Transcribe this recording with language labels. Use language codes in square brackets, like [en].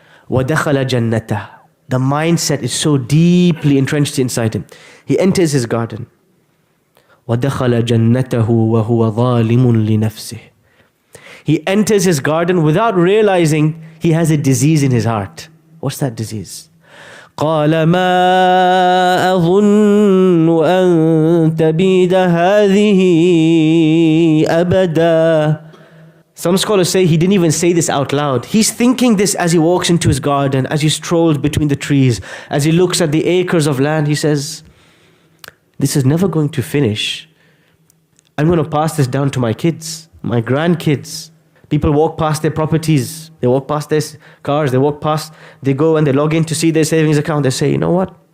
[ar] وَدَخَلَ جَنَّتَهُ. [en] The mindset is so deeply entrenched inside him. He enters his garden. [ar] وَدَخَلَ جَنَّتَهُ وَهُوَ ظَالِمٌ لِنَفْسِهِ. [en] He enters his garden without realizing he has a disease in his heart. What's that disease? [ar] قَالَ مَا أَظُنُّ أَن تَبِيدَ هَذِهِ أَبَدًا. [en] Some scholars say he didn't even say this out loud. He's thinking this as he walks into his garden, as he strolls between the trees, as he looks at the acres of land. He says, this is never going to finish. I'm going to pass this down to my kids, my grandkids. People walk past their properties, they walk past their cars, they go and they log in to see their savings account. They say, you know what?